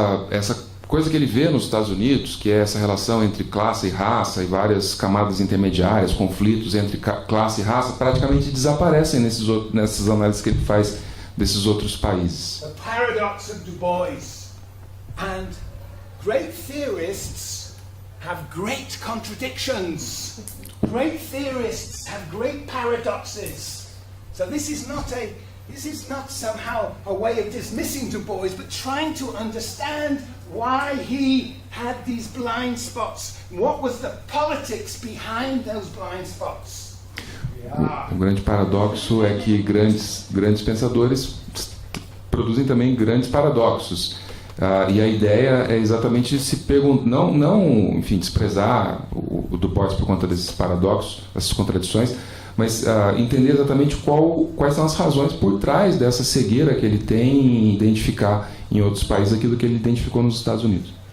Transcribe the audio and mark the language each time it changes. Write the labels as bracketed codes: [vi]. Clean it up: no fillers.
[pt] Essa coisa que ele vê nos Estados Unidos, que é essa relação entre classe e raça e várias camadas intermediárias, conflitos entre classe e raça, praticamente desaparecem nessas análises que ele faz desses outros países. [en] The paradox of Du Bois. And great theorists have great contradictions. Great theorists have great paradoxes. So this is not somehow a way of dismissing Du Bois, but trying to understand why he had these blind spots. What was the politics behind those blind spots? [pt] O grande paradoxo é que grandes pensadores produzem também grandes paradoxos. E a ideia é exatamente se perguntar, não, enfim, desprezar o Du Bois por conta desses paradoxos, essas contradições, mas entender exatamente quais são as razões por trás dessa cegueira que ele tem em identificar em outros países aquilo que ele identificou nos Estados Unidos.